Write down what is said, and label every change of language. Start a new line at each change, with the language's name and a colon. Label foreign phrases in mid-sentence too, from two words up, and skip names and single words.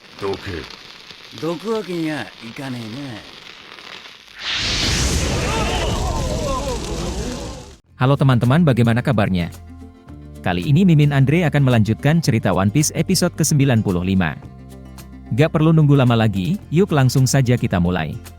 Japanese: どけ。どくわけにはいかねえな。
Indonesian: Halo teman-teman, bagaimana kabarnya? Kali ini Mimin Andre akan melanjutkan cerita One Piece episode ke-95. Gak perlu nunggu lama lagi, yuk langsung saja kita mulai.